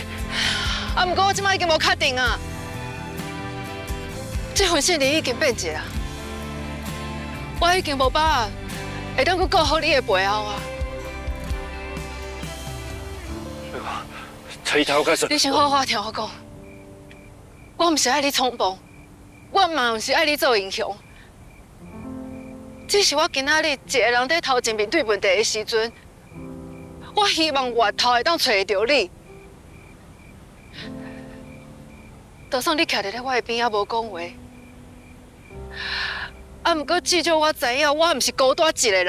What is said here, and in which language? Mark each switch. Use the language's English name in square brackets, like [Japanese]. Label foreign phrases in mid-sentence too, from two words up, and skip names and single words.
[Min Nan Chinese] 啊，不过我即摆已经无确定啊，这份信任已经变质啦，我已经无把握会当去顾好你的背后啊。你讲，从一头开始，你先好好听我讲，我唔是爱你冲动，我嘛唔是爱你做英雄，只是我今仔日一个人在头前面对问题的时阵，我希望源头会当找到你。就算你徛伫咧我的边仔无讲话，啊，不过至少我知影我唔是孤单一个人。